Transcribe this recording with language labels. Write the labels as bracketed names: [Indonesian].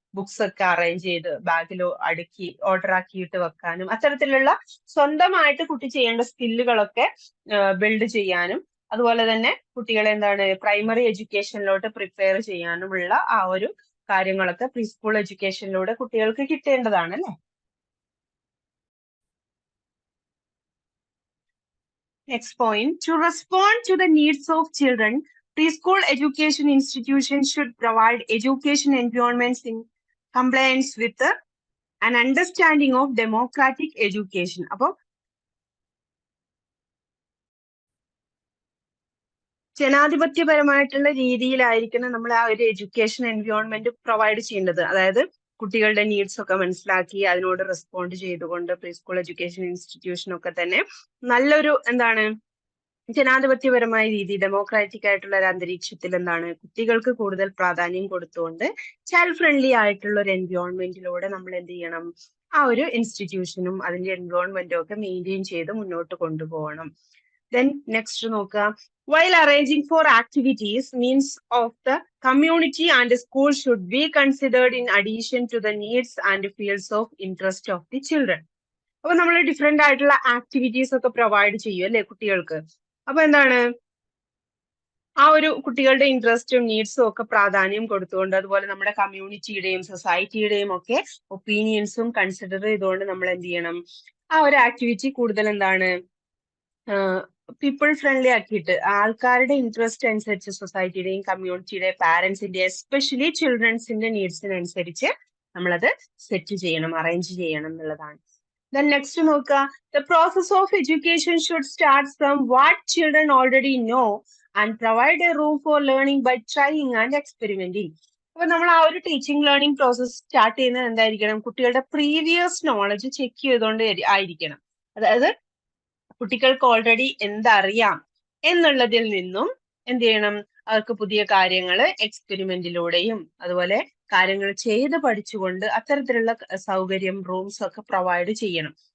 [Malayalam] Books ഒക്കെ arrange ചെയ്ത് ബാഗിൽ അടുക്കി ഓർഡർ ആക്കിയിട്ട് വെക്കാനും അത്തരത്തിലുള്ള സ്വന്തമായിട്ട് കുട്ടി ചെയ്യേണ്ട സ്കില്ലുകളൊക്കെ ബിൽഡ് ചെയ്യാനും അതുപോലെ തന്നെ കുട്ടികളെ എന്താണ് പ്രൈമറി എഡ്യൂക്കേഷനിലോട്ട് പ്രിപ്പയർ ചെയ്യാനുമുള്ള ആ ഒരു കാര്യങ്ങളൊക്കെ പ്രീ സ്കൂൾ എഡ്യൂക്കേഷനിലൂടെ കുട്ടികൾക്ക് കിട്ടേണ്ടതാണ് അല്ലെ. [English] Next point, to respond to the needs of children, preschool education institutions should provide education environments in compliance with an understanding of democratic education. [Malayalam] അപ്പോൾ ജനാധിപത്യപരമായിട്ടുള്ള രീതിയിലായിരിക്കണം നമ്മൾ ആ ഒരു എഡ്യൂക്കേഷൻ എൻവയോൺമെന്റ് പ്രൊവൈഡ് ചെയ്യേണ്ടത്. അതായത് കുട്ടികളുടെ നീഡ്സ് ഒക്കെ മനസ്സിലാക്കി അതിനോട് റെസ്പോണ്ട് ചെയ്തുകൊണ്ട് പ്രീ സ്കൂൾ എഡ്യൂക്കേഷൻ ഇൻസ്റ്റിറ്റ്യൂഷൻ ഒക്കെ തന്നെ നല്ലൊരു എന്താണ് ജനാധിപത്യപരമായ രീതി ഡെമോക്രാറ്റിക് ആയിട്ടുള്ള ഒരു അന്തരീക്ഷത്തിൽ എന്താണ് കുട്ടികൾക്ക് കൂടുതൽ പ്രാധാന്യം കൊടുത്തുകൊണ്ട് ചൈൽഡ് ഫ്രണ്ട്ലി ആയിട്ടുള്ള ഒരു എൻവയോൺമെന്റിലൂടെ നമ്മൾ എന്ത് ചെയ്യണം ആ ഒരു ഇൻസ്റ്റിറ്റ്യൂഷനും അതിന്റെ എൻവയോൺമെന്റും ഒക്കെ മെയിൻറ്റെയിൻ ചെയ്ത് മുന്നോട്ട് കൊണ്ടുപോകണം. [English] Then next [Malayalam] നോക്കുക, [English] while arranging for activities, means of the community and the school should be considered in addition to the needs and fields of interest of the children. [Malayalam] അപ്പൊ നമ്മൾ ഡിഫറെന്റ് ആയിട്ടുള്ള ആക്ടിവിറ്റീസ് ഒക്കെ provide ചെയ്യും അല്ലെ കുട്ടികൾക്ക്. അപ്പൊ എന്താണ് ആ ഒരു കുട്ടികളുടെ ഇൻട്രസ്റ്റും നീഡ്സും ഒക്കെ പ്രാധാന്യം കൊടുത്തുകൊണ്ട് അതുപോലെ നമ്മുടെ കമ്മ്യൂണിറ്റിയുടെയും സൊസൈറ്റിയുടെയും ഒക്കെ ഒപ്പീനിയൻസും കൺസിഡർ ചെയ്തുകൊണ്ട് നമ്മൾ എന്ത് ചെയ്യണം ആ ഒരു ആക്ടിവിറ്റി കൂടുതൽ എന്താണ് പീപ്പിൾ ഫ്രണ്ട്ലി ആക്കിയിട്ട് ആൾക്കാരുടെ ഇൻട്രസ്റ്റ് അനുസരിച്ച് സൊസൈറ്റിയുടെയും കമ്മ്യൂണിറ്റിയുടെയും പാരന്റ്സിന്റെ എസ്പെഷ്യലി ചിൽഡ്രൻസിന്റെ നീഡ്സിനനുസരിച്ച് നമ്മളത് സെറ്റ് ചെയ്യണം അറേഞ്ച് ചെയ്യണം എന്നുള്ളതാണ്. [English] Then next [Malayalam] നോക്കുക, [English] the process of education should start from what children already know and provide a room for learning by trying and experimenting. [Malayalam] അപ്പൊ നമ്മൾ ആ ഒരു ടീച്ചിങ് ലേണിംഗ് പ്രോസസ് സ്റ്റാർട്ട് ചെയ്യുന്നത് എന്തായിരിക്കണം കുട്ടികളുടെ പ്രീവിയസ് നോളജ് ചെക്ക് ചെയ്തുകൊണ്ട് ആയിരിക്കണം. അതായത് കുട്ടികൾക്ക് ഓൾറെഡി എന്തറിയാം എന്നുള്ളതിൽ നിന്നും എന്ത് ചെയ്യണം അവർക്ക് പുതിയ കാര്യങ്ങൾ എക്സ്പെരിമെന്റിലൂടെയും അതുപോലെ കാര്യങ്ങൾ ചെയ്ത് പഠിച്ചുകൊണ്ട് അത്തരത്തിലുള്ള സൗകര്യം റൂംസ് ഒക്കെ പ്രൊവൈഡ് ചെയ്യണം.